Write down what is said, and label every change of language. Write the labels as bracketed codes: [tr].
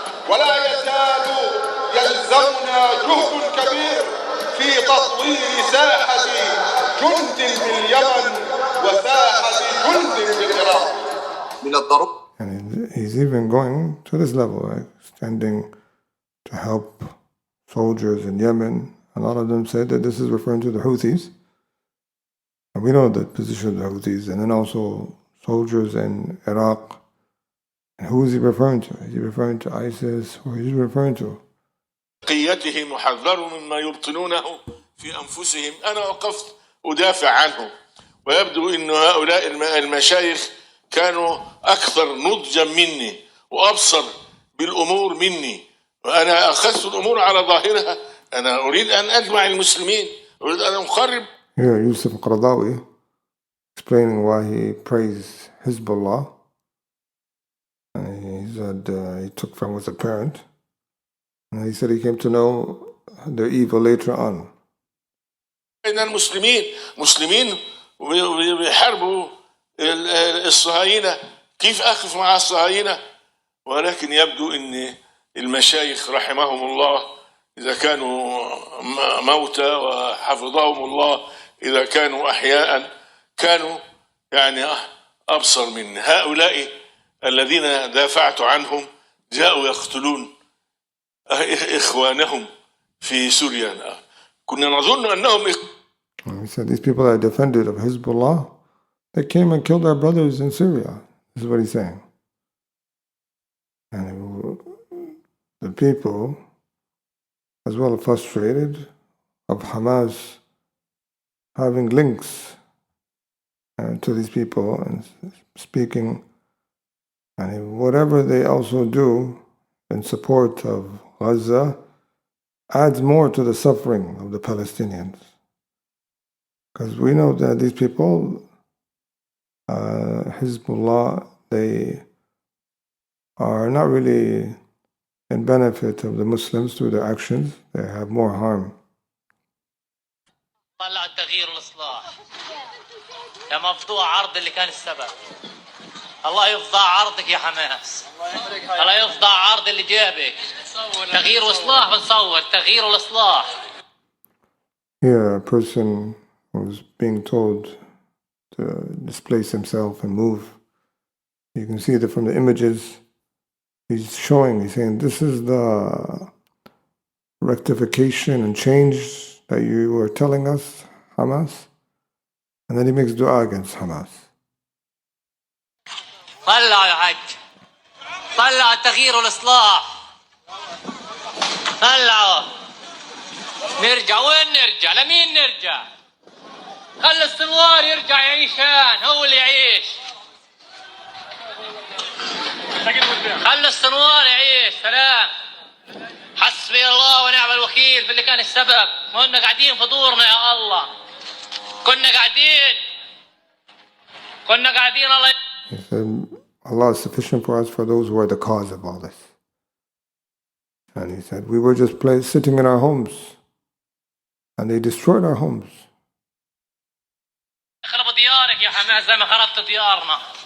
[ar] ولا يزال يلزمنا جهد كبير في تطوير ساحة جند باليمن وساحة جند بالعراق. من الضروري. [en] And he's even going to this level, like standing to help soldiers in Yemen. A lot of them said that this is referring to the Houthis. And we know the position of the Houthis, and then also soldiers in Iraq. And who is he referring to? Is he referring to ISIS, or is he referring to? [ar] قيتهم وحذروا مما يبطنونه في أنفسهم. أنا وقفت أدافع عنهم، ويبدو أن هؤلاء المشايخ كانوا أكثر نضجا مني وأبصر بالأمور مني، وأنا أخذت الأمور على ظاهرها. أنا أريد أن أجمع المسلمين، أريد أن أقرب. [en] Here, Yusuf Qaradawi explaining why he praised Hezbollah. And he said he took from as a parent. And he said he came to know their evil later on. [ar] إن المسلمين مسلمين ويحاربوا الصهاينة، كيف أقف مع الصهاينة؟ ولكن يبدو أن المشايخ رحمهم الله إذا كانوا موتى وحفظهم الله إذا كانوا أحياء كانوا يعني أبصر من هؤلاء الذين دافعت عنهم جاءوا يقتلون إخوانهم في سوريا. كنا نظن أنهم. [en] He said these people that defended of Hezbollah, they came and killed our brothers in Syria. This is what he's saying. And the people, as well, frustrated of Hamas having links to these people and speaking, and whatever they also do in support of Gaza, adds more to the suffering of the Palestinians. Because we know that these people, Hezbollah, they are not really in benefit of the Muslims through their actions. They have more harm. [ar] طلع التغيير والإصلاح يا مفضوع عرض اللي كان السبب. الله يفضى عرضك يا حماس. الله يفضى عرض اللي جابك. تغيير واصلاح بنصور تغيير والاصلاح. [en] Here a person who's being told to displace himself and move. You can see that from the images he's saying this is the rectification and change that you were telling us, Hamas. And then he makes dua against Hamas. [ar] طلعوا يا حاج طلعوا التغيير والاصلاح طلعوا نرجع وين نرجع لمين نرجع خلي السنوار يرجع يعيشان هو اللي يعيش خلي السنوار يعيش سلام حسبي الله ونعم الوكيل في اللي كان السبب ما كنا قاعدين في دورنا يا الله كنا قاعدين الله. [en] He said, Allah is sufficient for us for those who are the cause of all this. And he said, we were just sitting in our homes and they destroyed our homes. [ar] خربوا ديارك يا حماس زي ما خربت ديارنا.